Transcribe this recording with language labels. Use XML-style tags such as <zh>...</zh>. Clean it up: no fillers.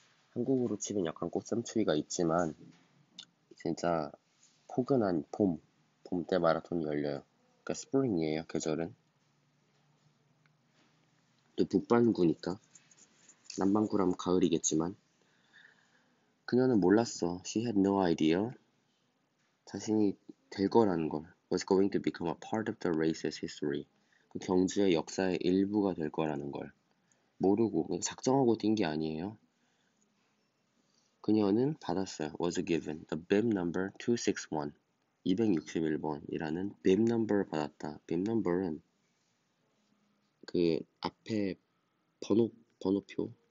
<ko>한국으로 치면 약간 꽃샘추위가 있지만 진짜 포근한 봄 때 마라톤이 열려요. 그러니까 스프링이에요, 계절은. 또 북반구니까 남반구라면 가을이겠지만 그녀는 몰랐어.</ko> <en>She had no idea.</en> <ko>자신이 될 거라는 걸.</ko> <en>Was going to become a part of the race's history.</en> <ko>그 경주의 역사의 일부가 될 거라는 걸. 모르고 작정하고 뛴 게 아니에요. 그녀는 받았어요.</ko> <en>Was given the bib number 261.</en> <ko>261번이라는 bib number를 받았다. bib number은 그 앞에 번호표.</ko>